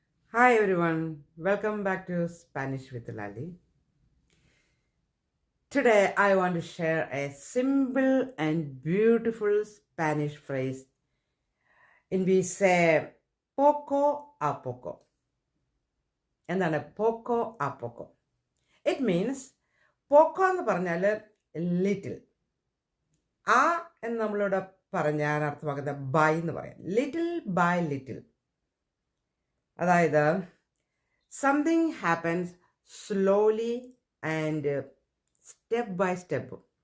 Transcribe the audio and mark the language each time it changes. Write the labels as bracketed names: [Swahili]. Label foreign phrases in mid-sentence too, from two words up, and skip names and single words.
[English] Hi everyone, welcome back to Spanish with Lali. Today I want to share a simple and beautiful Spanish phrase in we say [Spanish] poco a poco. എന്താണ് poco a poco? [English] it means [Malayalam] പോക്കോ എന്ന് പറഞ്ഞാൽ ലിറ്റിൽ. ആ എന്ന് നമ്മളിവിടെ പറഞ്ഞാൽ അർത്ഥമാക്കുന്നത് ബൈ എന്ന് പറയാം. [English] little by little. അതായത് something happens slowly and step by step.